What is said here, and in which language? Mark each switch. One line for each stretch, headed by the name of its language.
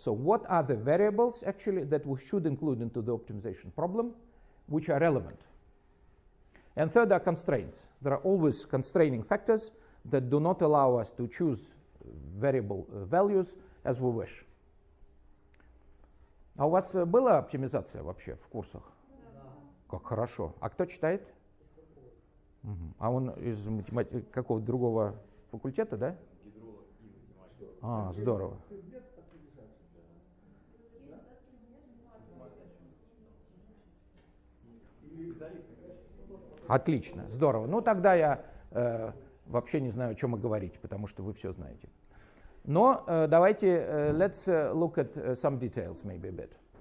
English: So what are the variables actually that we should include into the optimization problem, which are relevant? And third are constraints. There are always constraining factors that do not allow us to choose variable values as we wish.
Russian: А у вас была оптимизация вообще в курсах? Да. Как хорошо. А кто читает? А он из какого-то другого факультета, да? А, здорово. Отлично, здорово. Ну, тогда я вообще не знаю, о чем и говорить, потому что вы все знаете. Но давайте,
English: let's look at some details maybe a bit.